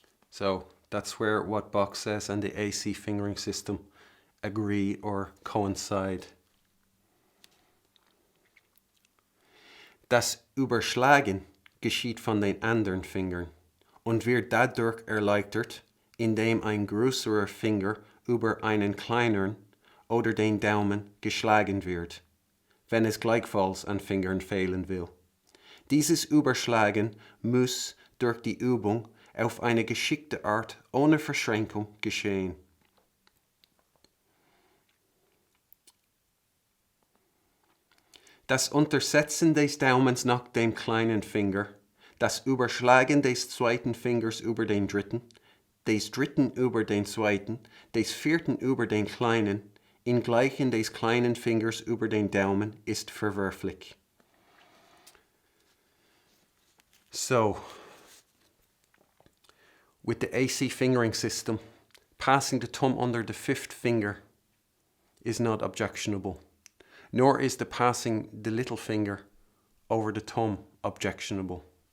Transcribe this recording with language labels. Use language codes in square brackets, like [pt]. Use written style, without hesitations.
[en] So that's where what Bach says and the AC fingering system agree or coincide. [de] Das Überschlagen geschieht von den anderen Fingern und wird dadurch erleichtert, indem ein größerer Finger über einen kleineren oder den Daumen geschlagen wird, wenn es gleichfalls an Fingern fehlen will. Dieses Überschlagen muss durch die Übung auf eine geschickte Art ohne Verschränkung geschehen. Das Untersetzen des Daumens nach dem kleinen Finger, das Überschlagen des zweiten Fingers über den dritten, des dritten über den zweiten, des vierten über den kleinen, in Gleichen des kleinen Fingers über den Daumen ist verwerflich. [en] So, with the AC fingering system, passing the thumb under the fifth finger is not objectionable, nor is the passing the little finger over the thumb objectionable.